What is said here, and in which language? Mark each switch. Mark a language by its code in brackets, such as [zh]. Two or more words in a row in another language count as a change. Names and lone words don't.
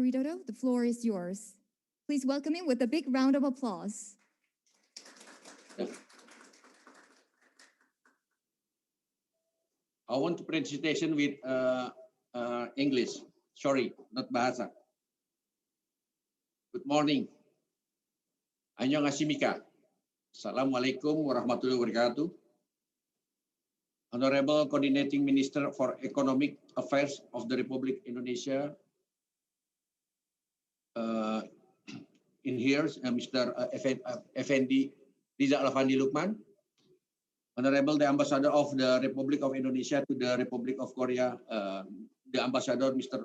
[en] Widodo, the floor is yours. Please welcome him with a big round of applause. I want to presentation with English. Sorry, not bahasa. Good morning. [ko] 안녕하십니까. [ar] السلام عليكم ورحمة الله وبركاته. [en] Honorable Coordinating Minister for Economic Affairs of the Republic Indonesia, in here, Mr. Effendi Riza Alfandi Lukman, Honorable the Ambassador of the Republic of Indonesia to the Republic of Korea, the Ambassador Mr.